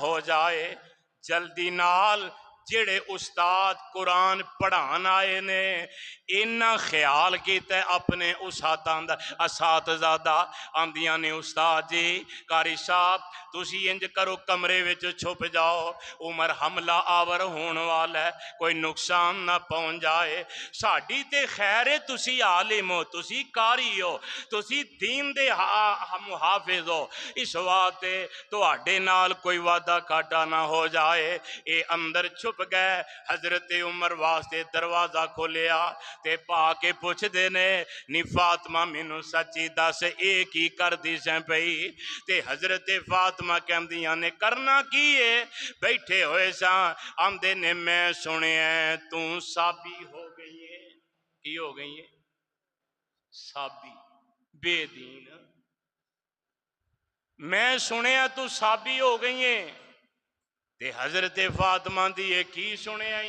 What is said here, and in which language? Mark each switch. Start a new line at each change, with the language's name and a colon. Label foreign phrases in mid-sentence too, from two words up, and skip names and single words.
Punjabi: ہو جائے، جلدی نال جڑے استاد قرآن پڑھان آئے نے انہاں خیال کیتا ہے اپنے اساتذہ دا، آندیاں نے استاد جی قاری صاحب تسی انج کرو کمرے وچ چھپ جاؤ، عمر حملہ آور ہون والا ہے، کوئی نقصان نہ پہنچ جائے، ساڈی تے خیر ہے تسی عالم ہو، تسی قاری ہو، تسی دین دے محافظ ہو، اس واسطے تواڈے نال کوئی وعدہ کھاٹا نہ ہو جائے۔ اے اندر چھپ گئے، حضرت عمر واسطے دروازہ کھولیا تے پا کے پوچھ دینے نی فاطمہ مینوں سچی دس اے کی کر دی سیں پئی تے حضرت فاطمہ کہندیاں نے کرنا کی ہے، بیٹھے ہوئے ساں آندے نے میں سنے ہیں تو سابی ہو گئی ہے، کی ہو گئی ہے؟ سابی، بے دین، میں سنے ہیں تو سابی ہو گئی ہیں تے حضرت فاطمہ دی کی سنے آئی؟